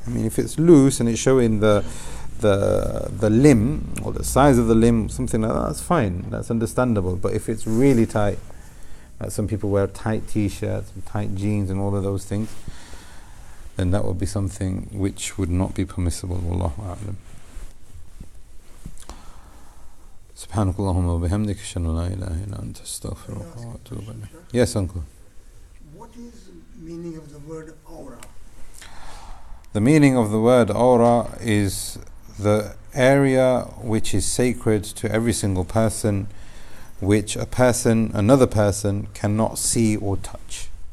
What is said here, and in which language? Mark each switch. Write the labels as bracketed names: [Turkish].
[English] I mean, if it's loose and it's showing the limb or the size of the limb, something like that, that's fine, that's understandable. But if it's really tight, like some people wear tight t-shirts and tight jeans and all of those things, then that would be something which would not be permissible. [Arabic] Wallahu a'lam. سبحانك اللهم وبحمدك أشهد أن لا إله إلا أنت أستغفرك وأتوب إليك. [English] Yes, uncle. What is the meaning of the word aura? The meaning of the word aura is the area which is sacred to every single person, which another person cannot see or touch.